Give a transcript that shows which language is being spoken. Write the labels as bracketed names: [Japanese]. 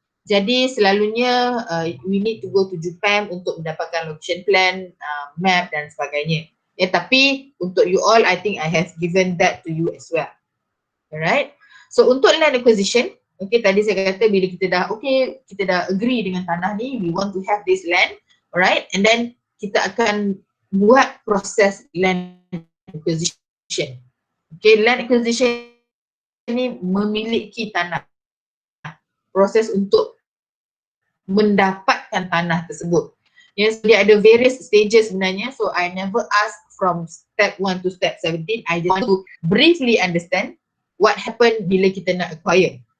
[Malay] Jadi selalunya [English] we need to go to JUPAM [Malay] untuk mendapatkan [English] location plan, map dan sebagainya. [Malay] Tapi untuk [English] you all, I think I have given that to you as well. Alright. So untuk land acquisition, okay, tadi saya kata bila kita dah kita dah agree dengan tanah ni, we want to have this land, alright, and then [Malay] kita akan buat proses [English] land acquisition. [Malay] Okay, land acquisition ni memiliki tanah. Proses untuk mendapatkan tanah tersebut. Yes, dia ada various stages sebenarnya. [English] So I never ask from step 1 to step 17. I just want to briefly understand what happened [Malay] bila kita nak acquire.